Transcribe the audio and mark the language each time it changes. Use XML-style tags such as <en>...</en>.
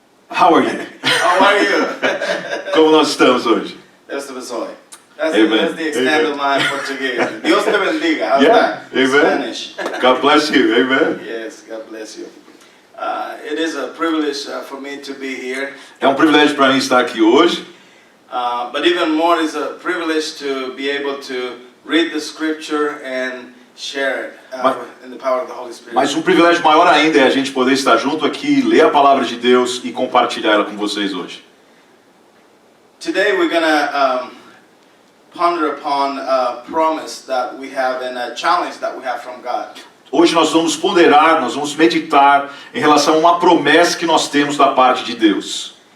<en>How are you? How are you?</en> <pt>Como nós estamos hoje? Deus te abençoe.</pt> <en>That's Amen. the extent of my Portuguese.</en> <es>Dios te bendiga.</es> <en>How's Yeah. that? Amen. Spanish. God bless you. Amen. Yes, God bless you. It is a privilege for me to be here.</en> <pt>É um privilégio para mim estar aqui hoje.</pt> <en>But even more, it's a privilege to be able to read the scripture and share it in the power of the Holy Spirit.</en> <pt>Mas um privilégio maior ainda é a gente poder estar junto aqui, ler a palavra de Deus e compartilhar ela com vocês hoje.</pt> <en>Today we're going to ponder upon a promise that we have and a challenge that we have from God.</en> <pt>Hoje nós vamos ponderar, nós vamos meditar em relação a uma promessa que nós temos da parte de Deus.</pt>